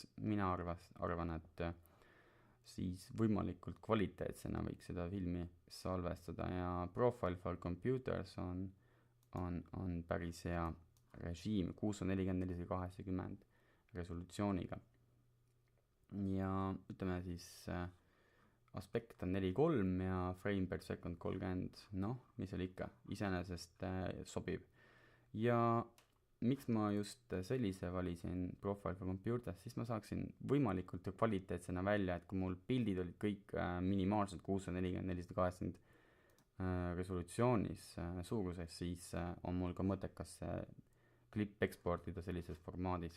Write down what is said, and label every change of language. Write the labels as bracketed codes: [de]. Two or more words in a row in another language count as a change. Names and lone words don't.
[et] Mina arvan, et siis võimalikult kvaliteetsena võiks seda filmi salvestada ja Profile for Computers on päris hea režiim 640x480 resolutsiooniga ja ütleme siis aspekt on 4.3 ja [en] frame per second [et] 30, mis oli ikka, iseenesest sobib. Ja miks ma just sellise valisin Profile for Computers, siis ma saaksin võimalikult kvaliteetsena välja, et kui mul pildid olid kõik minimaalselt 640x480 resolutsioonis suuruses, siis on mul ka mõttekas klipp eksportida sellises formaadis.